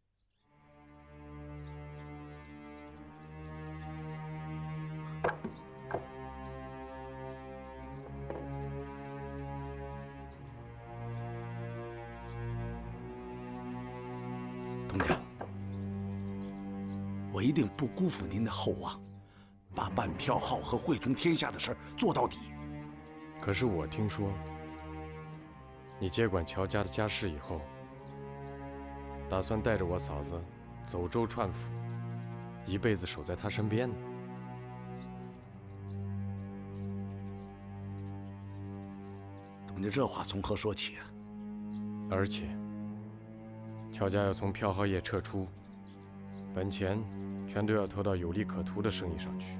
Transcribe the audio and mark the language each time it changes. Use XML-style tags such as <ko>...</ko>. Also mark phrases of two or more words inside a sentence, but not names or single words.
<zh>东家，我一定不辜負您的厚望。把办票号和汇通天下的事做到底。可是我听說，你接管喬家的家事以後，打算帶着我嫂子走州串府，一輩子守在她身邊呢。东家這話從何說起啊？而且，喬家要從票號業撤出，本錢全都要投到有利可圖的生意上去。</zh>